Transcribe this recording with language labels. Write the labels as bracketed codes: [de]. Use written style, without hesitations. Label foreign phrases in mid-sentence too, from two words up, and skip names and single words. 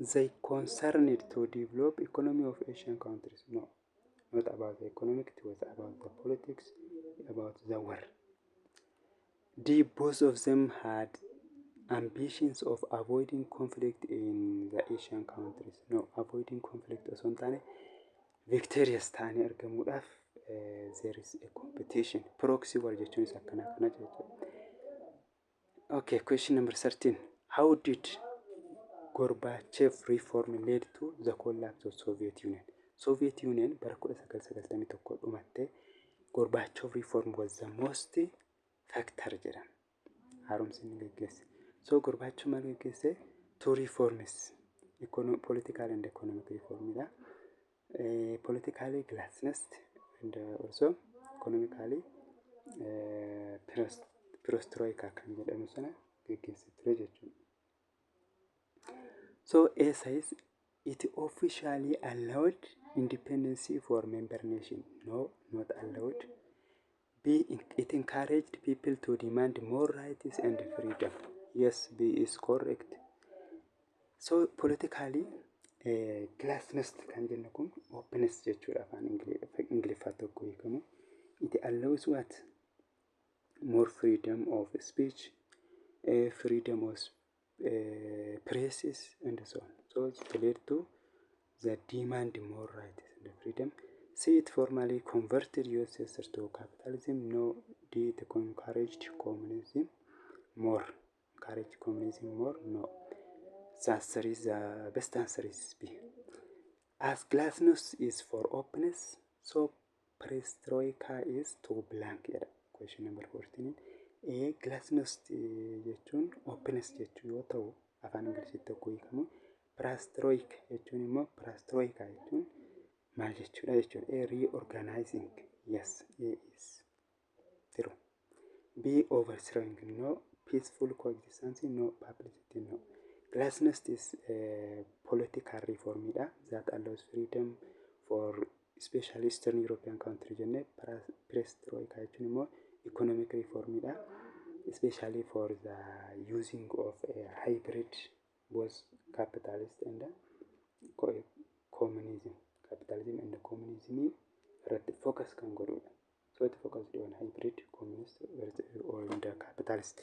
[en] they concerned to develop economy of Asian countries. No, not about the economic, it was about the politics, about the war. D, both of them had ambitions of avoiding conflict in the Asian countries. No, avoiding conflict [om] osoo hin taane [en] victorious [om] ta'anii argamuudhaaf [en] there is a competition. Proxy war [om] jechuunis akkana kana jechuudha. [en] Okay, question number 13. How did Gorbachev reform led to the collapse of Soviet Union? [om] Soviet Union bara 1991 dhumatte. [en] Gorbachev reform was the most factor jedhama. [om] Haaromsi inni geggeesse. So Gorbachev maal geggeesse? [en] Two reforms, political and economic reform. Politically glasnost and also economically perestroika [om] kan jedhamu sana geggeesse ture jechuudha. [en] So A says it officially allowed independence for member nation. No, not allowed. B, it encouraged people to demand more rights and freedom. Yes, B is correct. So politically, [om] glasnost kan jennu kun openness jechuudha afaan Ingiliffaa tokko hiikamu. [en] It allows what? More freedom of speech, freedom of presses, and so on. So it led to the demand more rights and freedom. C, it formally converted USSR to capitalism. No, D, it encouraged communism more. Encouraged communism more? No. The answer is the best answer is B. As glasnost is for openness, so perestroika is to blank. Question number 14. A, [om] glasnost jechuun openness jechuu yoo ta'u afaan Ingilizitti tokko hiikamu. Perestroika jechuun immoo perestroika jechuun maal jechuudha jechuudha. [en] A, reorganizing. Yes, A is true. B, overthrowing. No. Peaceful coexistence. No. Publicity. No. Glasnost is a political reform that allows freedom for especially Eastern European countries. Perestroika [om] jechuun immoo [en] economic reform especially for the using of a hybrid both capitalist and communism. Capitalism and communism focus can go. So it focused on hybrid communist or the capitalist.